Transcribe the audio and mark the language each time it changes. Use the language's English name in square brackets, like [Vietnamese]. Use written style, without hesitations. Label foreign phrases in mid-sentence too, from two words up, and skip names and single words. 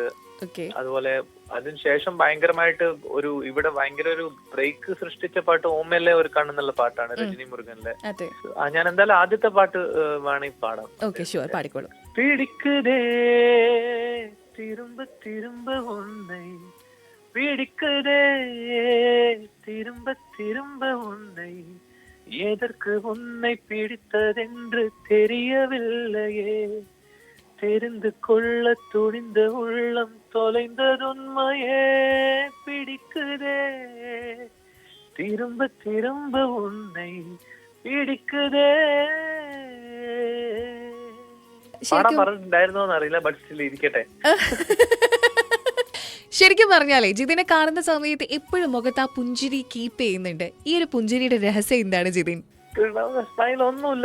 [Malayalam] അതുപോലെ അതിനുശേഷം ഭയങ്കരമായിട്ട് ഇവിടെ ഭയങ്കര ഒരു ബ്രേക്ക് സൃഷ്ടിച്ച പാട്ട് ഓമല്ലേ ഒരു കണ്ണെന്നുള്ള പാട്ടാണ്, രജനി മുരുകനിലെ. ഞാൻ എന്തായാലും ആദ്യത്തെ പാട്ട് വേണമെങ്കിൽ പാടാം. പാടിക്കോളൂ. [Tamil] பிடிக்குதே திரும்ப திரும்ப உன்னை, பிடிக்குதே திரும்ப திரும்ப உன்னை, எதற்கு உன்னை பிடித்ததென்று தெரியவில்லையே, தெரிந்து கொள்ள துணிந்த உள்ளம் தொலைந்ததுண்மையே, பிடிக்குதே திரும்ப திரும்ப உன்னை பிடிக்குதே. [Malayalam] പാടാൻ പറഞ്ഞിട്ടുണ്ടായിരുന്നോന്ന് അറിയില്ല, [English] but still [Malayalam] ഇരിക്കട്ടെ. ശരിക്കും പറഞ്ഞാലേ ജിതിനെ കാണുന്ന സമയത്ത് എപ്പോഴും മുഖത്ത് ആ പുഞ്ചിരി കീപ്പ് ചെയ്യുന്നുണ്ട്. ഈ ഒരു പുഞ്ചിരിയുടെ രഹസ്യം എന്താണ് ജിതിൻ? സ്റ്റൈൽ ഒന്നുമില്ല.